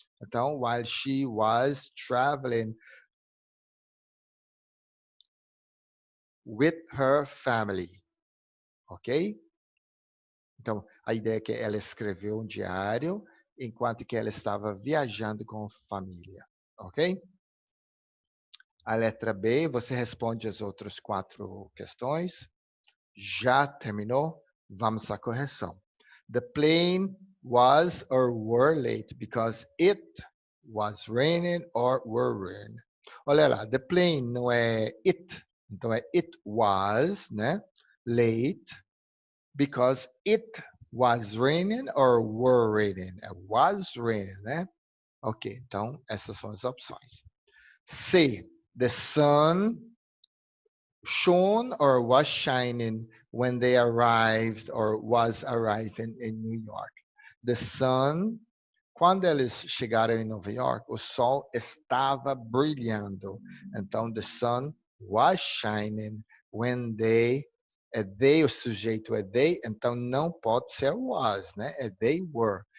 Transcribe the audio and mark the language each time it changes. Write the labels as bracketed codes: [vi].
[en] Então, while she was traveling with her family, ok? [pt] Então, a ideia é que ela escreveu um diário enquanto que ela estava viajando com a família, ok? A letra B, você responde as outras 4 questões. Já terminou? Vamos à correção. [en] The plane was or were late because it was raining or were raining. [pt] Olha lá, the plane não é it, então é it was, né? [en] Late because it was raining or were raining. [pt] É [en] was raining, [pt] né? Ok, então essas são as opções. C. [en] The sun shone or was shining when they arrived or was arriving in New York. The sun, [pt] quando eles chegaram em Nova York, o sol estava brilhando. Então, [en] the sun was shining when they, [pt] o sujeito é they, então não pode ser was, né? É [en] they were.